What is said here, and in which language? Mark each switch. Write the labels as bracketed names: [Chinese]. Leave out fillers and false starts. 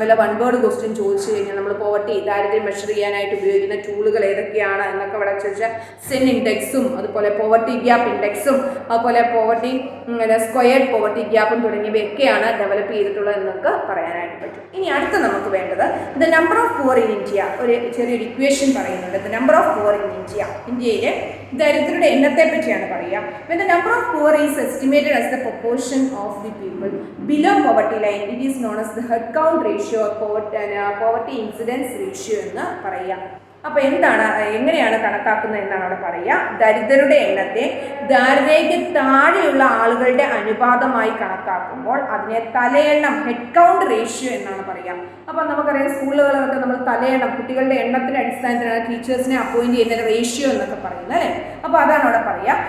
[Malayalam] വല്ല 1 word question ചോദിച്ചു കഴിഞ്ഞാൽ നമ്മൾ പോവർട്ടി ദാരിദ്ര്യം മെഷർ ചെയ്യാനായിട്ട് ഉപയോഗിക്കുന്ന ടൂളുകൾ ഏതൊക്കെയാണ് എന്നൊക്കെ ഇവിടെ ചോദിച്ചാൽ സെൻ ഇൻഡെക്സും, അതുപോലെ പോവർട്ടി ഗ്യാപ്പ് ഇൻഡെക്സും, അതുപോലെ പോവർട്ടി സ്ക്വയർഡ് പോവർട്ടി ഗ്യാപ്പും തുടങ്ങിയവയൊക്കെയാണ് ഡെവലപ്പ് ചെയ്തിട്ടുള്ളത് എന്നൊക്കെ പറയാനായിട്ട് പറ്റും. ഇനി അടുത്ത നമുക്ക് വേണ്ടത് [English] The number of poor in India. [Malayalam] ഒരു ചെറിയൊരു ഇക്വേഷൻ പറയുന്നുണ്ട്. [English] the number of poor in India, [Malayalam] ഇന്ത്യയിലെ ദരിദ്രരുടെ എണ്ണത്തെ പറ്റിയാണ് പറയുക. [English] When the number of poor is estimated as the proportion of the people below poverty line, it is known as the head count ratio or poverty incidence ratio [Malayalam] എന്ന് പറയുക. അപ്പോൾ എന്താണ്, എങ്ങനെയാണ് കണക്കാക്കുന്നത് എന്നാണ് അവിടെ പറയുക. ദരിദ്രരുടെ എണ്ണത്തെ ദാരിദ്ര്യക്ക് താഴെയുള്ള ആളുകളുടെ അനുപാതമായി കണക്കാക്കുമ്പോൾ അതിനെ തലയെണ്ണം, ഹെഡ് കൗണ്ട് റേഷ്യോ എന്നാണ് പറയുക. അപ്പം നമുക്കറിയാം സ്കൂളുകളിലൊക്കെ നമ്മൾ തലയെണ്ണം, കുട്ടികളുടെ എണ്ണത്തിൻ്റെ അടിസ്ഥാനത്തിലാണ് ടീച്ചേഴ്സിനെ അപ്പോയിൻറ്റ് ചെയ്യുന്ന റേഷ്യോ എന്നൊക്കെ പറയുന്നത് അല്ലേ. അപ്പോൾ അതാണ് അവിടെ പറയുക.